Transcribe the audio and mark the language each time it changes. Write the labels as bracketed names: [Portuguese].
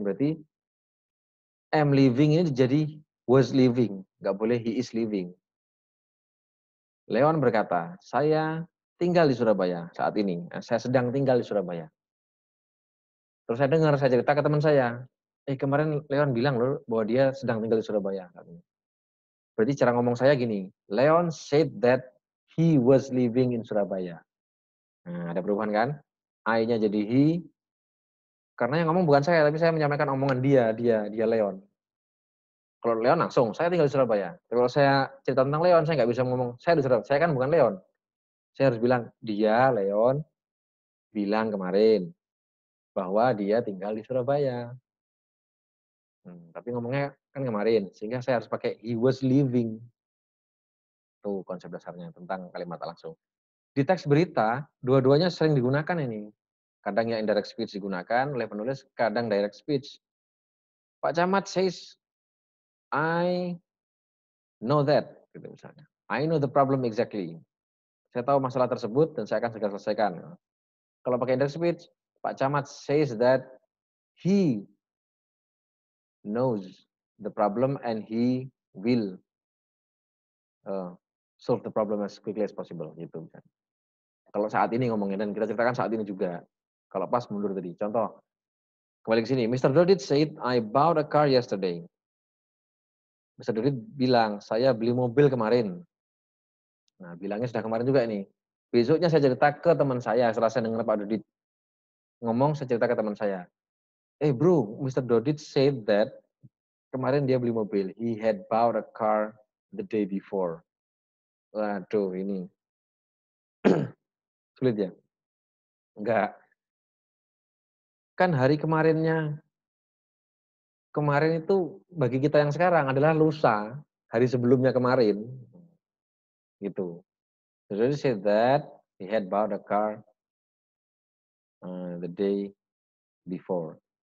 [Indonesian] Berarti [English] am living [Indonesian] ini jadi [English] was living. [Indonesian] Nggak boleh [English] he is living. [Indonesian] Leon berkata, saya tinggal di Surabaya saat ini. Saya sedang tinggal di Surabaya. Terus saya dengar, saya cerita ke teman saya. Kemarin Leon bilang loh bahwa dia sedang tinggal di Surabaya. Berarti cara ngomong saya gini, [English] Leon said that he was living in Surabaya. [Indonesian] Nah, ada perubahan kan? I-nya jadi he, karena yang ngomong bukan saya, tapi saya menyampaikan omongan dia Leon. Kalau Leon langsung, saya tinggal di Surabaya. Tapi kalau saya cerita tentang Leon, saya nggak bisa ngomong, saya di Surabaya. Saya kan bukan Leon. Saya harus bilang, dia, Leon, bilang kemarin bahwa dia tinggal di Surabaya. Tapi ngomongnya kan kemarin, sehingga saya harus pakai [English] he was living. [Indonesian] Itu konsep dasarnya tentang kalimat langsung. Di teks berita, dua-duanya sering digunakan ini. Kadang yang indirect speech digunakan oleh penulis, kadang direct speech. [English] Pak Camat says, I know that, [Indonesian] gitu misalnya. [English] I know the problem exactly. [Indonesian] Saya tahu masalah tersebut dan saya akan segera selesaikan. Kalau pakai [English] indirect speech, Pak Camat says that he knows the problem and he will solve the problem as quickly as possible. [Indonesian] Gitu. Kalau saat ini ngomongin, dan kita ceritakan saat ini juga. Kalau pas mundur tadi. Contoh, kembali ke sini. Mr. [English] Dodit said, I bought a car yesterday. [Indonesian] Mr. Dodit bilang, saya beli mobil kemarin. Nah, bilangnya sudah kemarin juga nih. Besoknya saya cerita ke teman saya, setelah saya dengar Pak Dodit ngomong, saya cerita ke teman saya. [English] Bro, Mr. Dodit said that [Indonesian] kemarin dia beli mobil. [English] He had bought a car the day before. [Indonesian] Waduh, ini sulit ya? Enggak. Kan hari kemarin itu bagi kita yang sekarang adalah lusa, hari sebelumnya kemarin. Gitu. Jadi [English] said that he had bought a car the day before.